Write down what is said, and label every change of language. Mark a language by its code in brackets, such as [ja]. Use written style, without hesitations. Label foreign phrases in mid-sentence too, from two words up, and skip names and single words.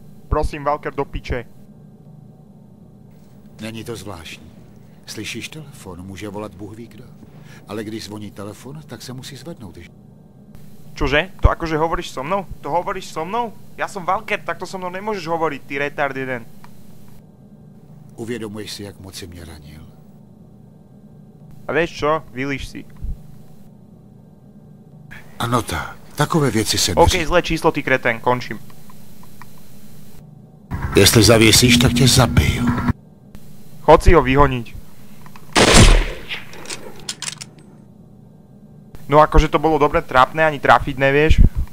[cs] Prosím, Walker, do piče. Není to zvláštní. Slyšíš telefon, může volat Bůh ví kdo. Ale když zvoní telefon, tak se musí zvednout. [sk] Čože? To akože hovoríš so mnou? To hovoríš so mnou? Ja som Walker, tak to so mnou nemôžeš hovoriť, ty retard jeden. [cs] Uvědomuješ si, jak moc si mě ranil? [sk] A vieš čo? Vylíš si. [cs] Ano tak. Takové věci se [sk] OK, zlé číslo, ty kretén, končím. [cs] Jestli zavěsíš, tak tě zabiju. [sk] Chod si ho vyhoniť. No akože to bolo dobre trápne, ani trafiť nevieš.